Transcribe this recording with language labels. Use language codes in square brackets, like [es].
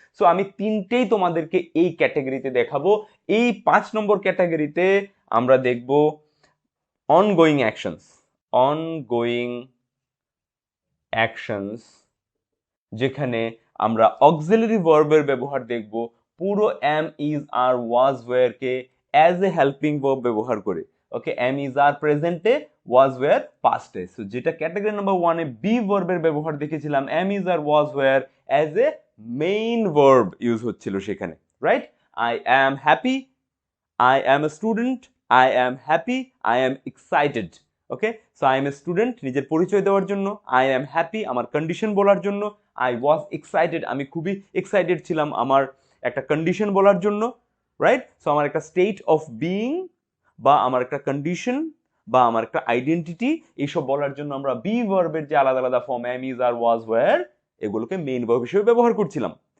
[bn] So আমি তিনটেই তোমাদেরকে এই ক্যাটাগরিতে দেখাবো। এই 5 নম্বর ক্যাটাগরিতে আমরা দেখব অনগোয়িং অ্যাকশনস, অনগোয়িং অ্যাকশনস, যেখানে আমরা অক্সিলারি ভার্বের ব্যবহার দেখব পুরো M is আর was wire K as a helping verb ব্যবহার করে, ওকে। M is আর প্রেজেন্টে, was wire পাস্টে। So যেটা ক্যাটাগরি নাম্বার 1 এ বি ভার্বের ব্যবহার দেখেছিলাম, M is আর was wire as a main verb use হচ্ছিল সেখানে, right? [en] I am happy, I am a student, I am happy, I am excited. [bn] Okay, so [en] I am a student [bn] নিজের পরিচয় দেওয়ার জন্য, [en] I am happy [bn] আমার condition বলার জন্য, [en] I was excited [bn] আমি খুবই এক্সাইটেড ছিলাম আমার একটা কন্ডিশন বলার জন্য, রাইট? সো আমার একটা স্টেট অফ বিইং বা আমার একটা কন্ডিশন বা আমার একটা আইডেন্টিটি, এইসব বলার জন্য আমরা বি ভার্বের যে আলাদা আলাদা form M is আর was wire, এগুলোকে মেইন ভার্ব হিসেবে ব্যবহার করছিলাম।